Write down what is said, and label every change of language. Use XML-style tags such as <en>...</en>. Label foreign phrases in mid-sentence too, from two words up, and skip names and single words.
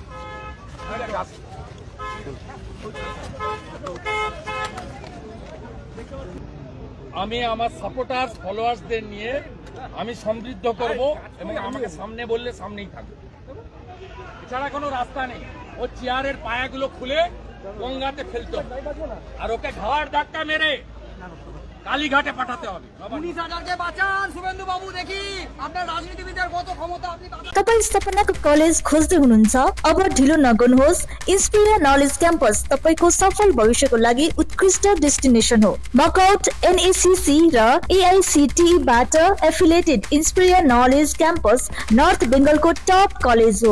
<bn>আমি আমার</bn> <en>supporters followersদের</en> <bn>নিয়ে আমি সমৃদ্ধ করব, এবং আমাকে সামনে বললে সামনেই থাকবে, এছাড়া কোনো রাস্তা নেই। ও চেয়ারের পায়াগুলো খুলে গঙ্গাতে ফেলতে হবে, আর ওকে ঘাড় ধাক্কা মেরে কালীঘাটে পাঠাতে হবে। 19,000 বাঁচান শুভেন্দু বাবু, দেখি আপনার রাজনীতিবিদের কত ক্ষমতা।</bn> <ne>तपाईं स्थापनाको कलेज खोज्दै हुनुहुन्छ? अब ढिलो नगर्नुहोस्। इन्स्पिरिया नलेज क्याम्पस तपाईको सफल भविष्यको लागि उत्कृष्ट डेस्टिनेसन हो। मकआउट एनएसीसी र एआईसीटीई बाट एफिलिएटेड इन्स्पिरिया नलेज क्याम्पस नर्थ बेंगलको</ne> <en>top college</en> <ne>हो।</ne>